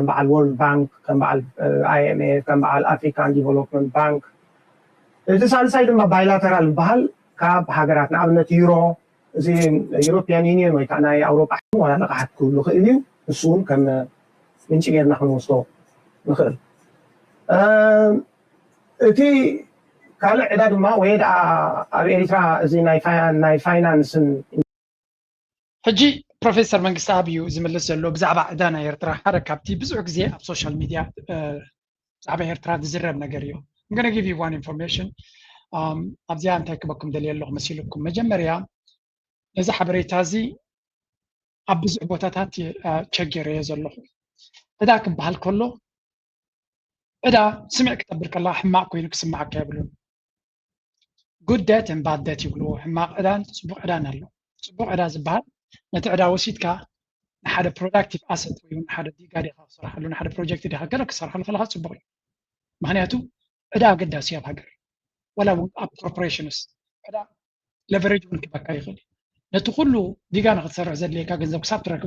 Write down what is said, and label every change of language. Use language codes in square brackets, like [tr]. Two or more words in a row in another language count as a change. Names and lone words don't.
[ti] በዓል ወርልድ ባንክ ከም በዓል IMF ከም በዓል ኣፍሪካን ዲቨሎፕመንት ባንክ እቲ ሳልሳይ ድማ ባይላተራል ዝበሃል ካብ ሃገራት ንኣብነት ዩሮ እዚ ዩሮፒያን ዩኒየን ወይ ከዓ ናይ ኣውሮጳ ዋላ ልቃሓት ክህሉ ይኽእል እዩ እሱ እውን ከም ምንጪ ጌርና ክንወስዶ ንኽእል እቲ ካልእ ዕዳ ድማ ወይ ደኣ ኣብ ኤርትራ እዚ ናይ ፋይናንስን ሕጂ ፕሮፌሰር መንግስቲ ኣብዩ ዝምልስ ዘሎ ብዛዕባ ዕዳ ናይ ኤርትራ ሓደ ካብቲ ብዙሕ ግዜ ኣብ [en] social media [ti] ብዛዕባ ኤርትራ ዝዝረብ ነገር እዩ [en] I'm going to give you one information [ti] ኣብዚኣ እንታይ ክበኩም ደልየ ኣለኹ መሲልኩም መጀመርያ ነዚ ሓበሬታ እዚ ኣብ ብዙሕ ቦታታት ቸገረየ ዘለኹ ዕዳ ክበሃል ከሎ ዕዳ ስምዕ ክጠብር ከላ ሕማቅ ኮይኑ ክስማዓካ የብሉን [en] good debt and bad debt [ti] ይብልዎ ሕማቅ ዕዳን ፅቡቅ ዕዳን ኣሎ ፅቡቅ ዕዳ ዝበሃል ነቲ ዕዳ ወሲድካ ንሓደ [en] productive asset [ti] ወይ ንሓደ ዲጋ ዲኻ ክስርሐሉ ንሓደ ፕሮጀክት ዲኻ ገለ ክሰርሐሉ ከለካ ፅቡቅ እዩ ምክንያቱ ዕዳ ኣገዳሲ ኣብ ሃገር ወላ እውን ኣብ ኮርፖሬሽንስ ዕዳ ለቨሬጅ እውን ክበካ ይኽእል ነቲ ኩሉ ዲጋ ንክትሰርሕ ዘድልየካ ገንዘብ ክሳብ ትረክብ